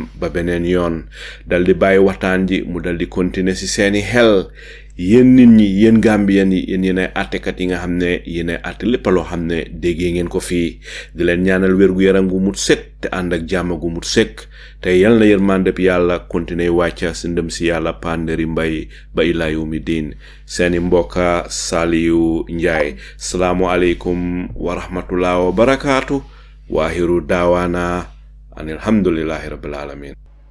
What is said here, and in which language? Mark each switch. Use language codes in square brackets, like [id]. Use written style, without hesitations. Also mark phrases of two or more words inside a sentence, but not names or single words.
[wo] ba benen yoon daldi bayyi waxtaan ji mu daldi continuer si seeni xel yeen nit ñi yeen Gambian yi yeen yene attekat yi nga xamne yene atté lepp lo xamne déggé ngeen ko fi di leen ñaanal wërgu yaram gu mut set te and ak jamm gu mut sek te yal na yermande bi yalla continuer wacca ci ndem ci yalla panderi mbay ba [ar] إلى يوم الدين [wo] seeni mboka Saliu Njai. [ar] السلام عليكم ورحمة الله وبركاته وآخر دعوانا أن الحمد لله رب العالمين.